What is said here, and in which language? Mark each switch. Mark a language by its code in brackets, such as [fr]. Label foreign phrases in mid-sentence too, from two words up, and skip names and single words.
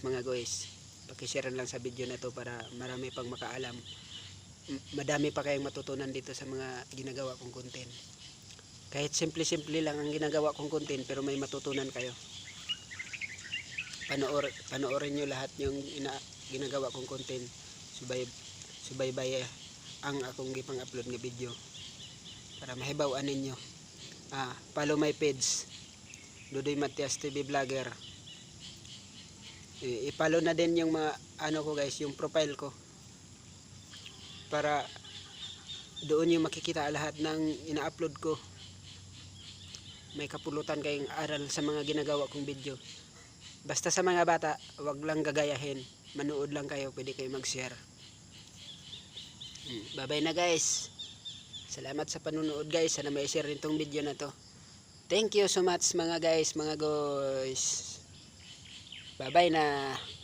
[tl] Pakishare lang sa video na to para marami pang makaalam. Madami pa kayong matutunan dito sa mga ginagawa kong content. Kahit simple lang ang ginagawa kong content, pero may matutunan kayo. Panoorin nyo lahat yung ginagawa kong content. [ceb] Subaybay ang akong gipang upload nga video para mahibaw-an ninyo. [en] Follow my page, Dudoy Matias TV Vlogger. [tl] I-follow na din yung mga ko guys, yung profile ko, para doon yung makikita lahat ng ina-upload ko. May kapulutan kayong aral sa mga ginagawa kong video. Basta sa mga bata, wag lang gagayahin. Manood lang kayo, pwede kayo mag-share. Bye-bye na guys. Salamat sa panunood guys. Sana may share rin tong video na to. [en] Thank you so much mga guys. [tl] Bye-bye na.